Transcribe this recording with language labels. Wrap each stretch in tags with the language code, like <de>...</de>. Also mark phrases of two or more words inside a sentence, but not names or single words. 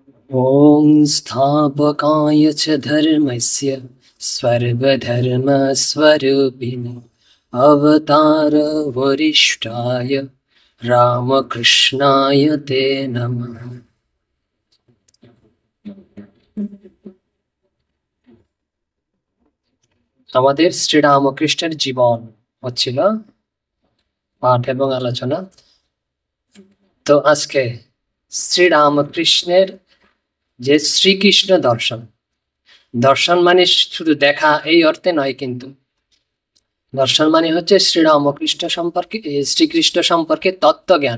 <sa>ॐ स्थापकाय च धर्मस्य सर्वधर्मस्वरूपिणे अवतारवरिष्ठाय रामकृष्णाय ते नमः।</sa> <bn>আমাদের শ্রীরামকৃষ্ণের জীবন হচ্ছিল পাঠ এবং আলোচনা। তো আজকে শ্রীরামকৃষ্ণের যে শ্রীকৃষ্ণ দর্শন, দর্শন মানে শুধু দেখা এই অর্থে নয়, কিন্তু দর্শন মানে হচ্ছে শ্রীরামকৃষ্ণ সম্পর্কে, শ্রীকৃষ্ণ সম্পর্কে তত্ত্বজ্ঞান।</bn>